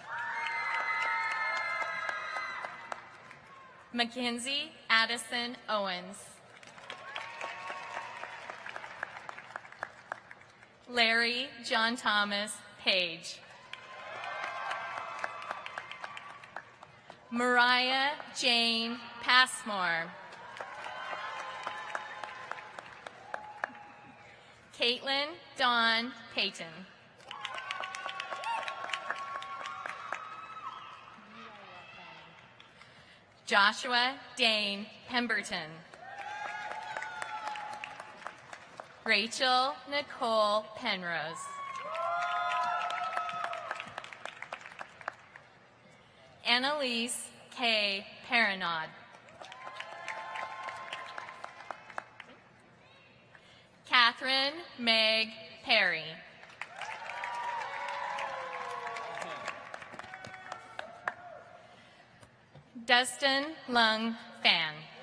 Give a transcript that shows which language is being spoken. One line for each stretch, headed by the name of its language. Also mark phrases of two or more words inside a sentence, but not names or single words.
English: Mackenzie Addison Owens. Larry John Thomas Page. Mariah Jane Passmore. Caitlin Dawn Payton. Joshua Dane Pemberton. Rachel Nicole Penrose. Annalise K. Paranod. Catherine Meg Perry. Dustin Lung Fan.